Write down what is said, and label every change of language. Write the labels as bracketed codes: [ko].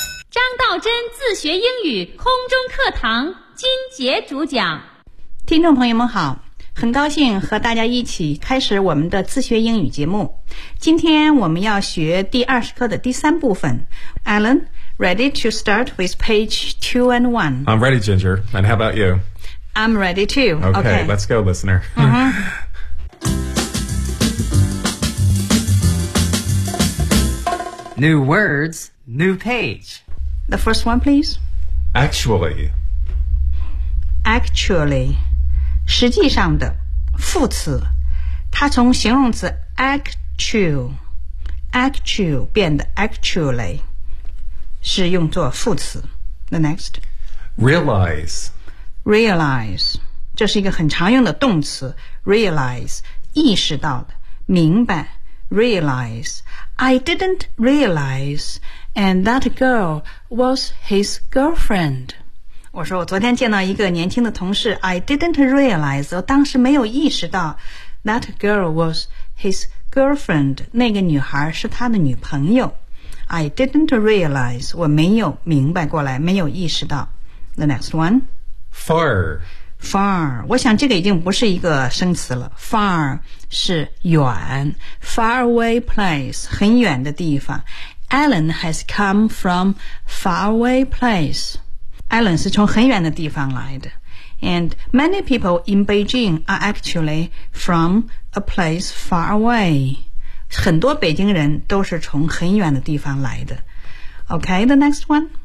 [zh] 张道真自学英语空中课堂金杰主讲。听众朋友们好。很高兴和大家一起开始我们的自学英语节目。今天我们要学第20课的第三部分。 [en] Alan, ready to start with page 2 and 1? I'm ready, Ginger. And how about you? I'm ready too. Okay, let's go, listener. New words, new page. The first one, please. Actually. Actually. [zh] 实际上的副词，它从形容词 actual 变得 actually 是用作副词。 [en] The next realize [zh] 这是一个很常用的动词 realize 意识到的明白 realize [en] I didn't realize and that girl was his girlfriend。 [zh] 我说我昨天见到一个年轻的同事 [en] I didn't realize [zh] 我当时没有意识到 [en] That girl was his girlfriend [zh] 那个女孩是他的女朋友 I didn't realize 我没有明白过来没有意识到 [en] The next one Far [zh] 我想这个已经不是一个生词了 Far 是远 [en] Far away place [zh] 很远的地方 [en] Alan has come from far away placeAlan [zh] 是从很远的地方来的 [en] And many people in Beijing are actually from a place far away [zh] 很多北京人都是从很远的地方来的 [en] Okay, the next one